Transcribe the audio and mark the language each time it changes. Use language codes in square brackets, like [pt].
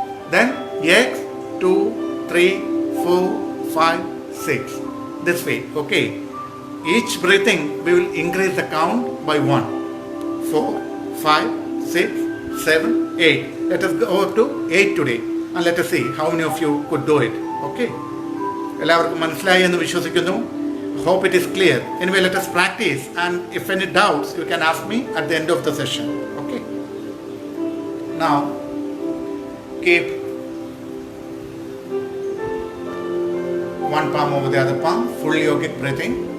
[en] Then X 2, 3, 4, 5, 6. This way, okay. Each breathing we will increase the count by 1. 4, 5, 6, 7, 8. Let us go up to 8 today and let us see how many of you could do it. Okay. [ml] എല്ലാവർക്കും മനസ്സിലായി എന്ന് വിശ്വസിക്കുന്നു. [en] Hope it is clear. Anyway, let us practice, and if any doubts, you can ask me at the end of the session. Okay. Now, keep one palm over the other palm, full yogic breathing.